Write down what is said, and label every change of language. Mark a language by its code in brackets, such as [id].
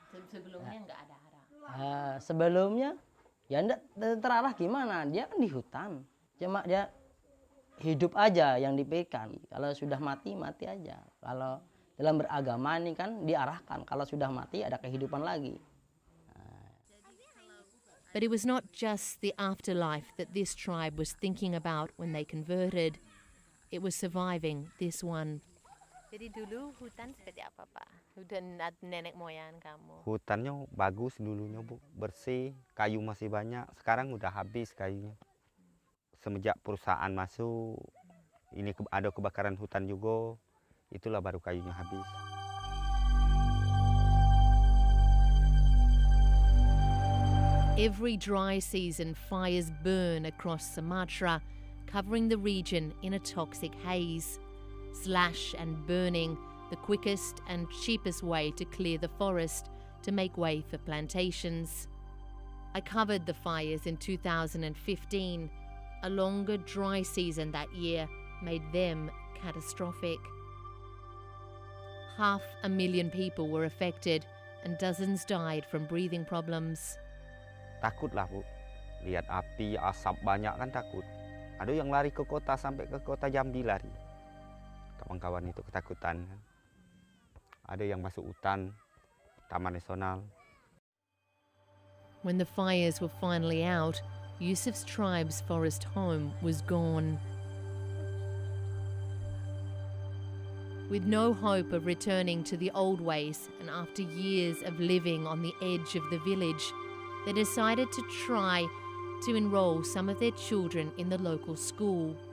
[id] Sebelumnya nggak ada arah. Sebelumnya ya enggak terarah gimana? Dia kan di hutan. Cuma dia hidup aja yang dipikirkan. Kalau sudah mati, mati aja. Kalau dalam beragama ini kan diarahkan. Kalau sudah mati ada kehidupan lagi. [en] But it was not just the afterlife that this tribe was thinking about when they converted. It was surviving this one. [id] Jadi dulu hutan seperti apa, Pak? Hutan nenek moyang kamu. Hutannya bagus dulunya, Bu. Bersih, kayu masih banyak. Sekarang udah habis kayunya. Semenjak perusahaan masuk, ini ada kebakaran hutan juga. Itulah baru kayunya habis. [en] Every dry season, fires burn across Sumatra, covering the region in a toxic haze. Slash and burning, the quickest and cheapest way to clear the forest to make way for plantations. I covered the fires in 2015. A longer dry season that year made them catastrophic. 500,000 people were affected and dozens died from breathing problems. [id] Takut lah, Bu. Lihat api, asap banyak kan takut. Ada yang lari ke kota, sampai ke kota Jambi lari. Kawan-kawan itu ketakutan. ada yang masuk hutan, taman nasional. [en] When the fires were finally out, Yusuf's tribe's forest home was gone. With no hope of returning to the old ways, and after years of living on the edge of the village, they decided to try to enroll some of their children in the local school.